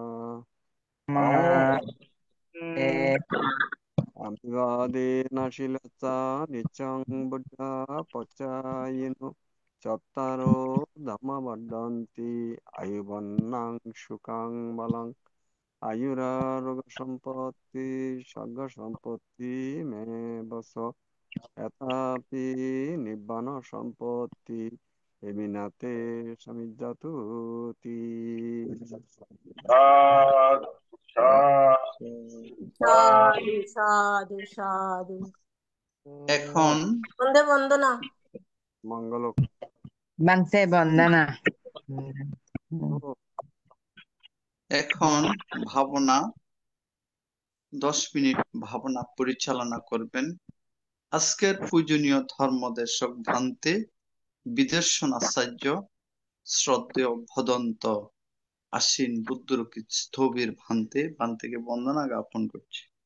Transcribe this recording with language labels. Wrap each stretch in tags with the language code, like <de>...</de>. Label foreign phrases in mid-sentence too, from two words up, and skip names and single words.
<pi>Amivadena silaca niccang buddha pacayino cattaro dhamma vaddanti ayuvannang sukang balang ayuraroga sampatti sagga sampatti me baso yatapi nibbana sampatti eminate samijjatuti. Sadhu, sadhu.</pi> <bn>সাধু সাধু সাধু এখন বন্দে বন্দনা মঙ্গল বাংসে বন্দনা। এখন ভাবনা 10 মিনিট ভাবনা পরিচালনা করবেন আজকের পূজনীয় ধর্মদেশক ভ্রান্তে বিদর্শন আচার্য শ্রদ্ধেয় ভদন্ত আশ্বিন বুদ্ধরকিত স্থবির ভান্তেকে বন্দনা জ্ঞাপন করছি।</bn>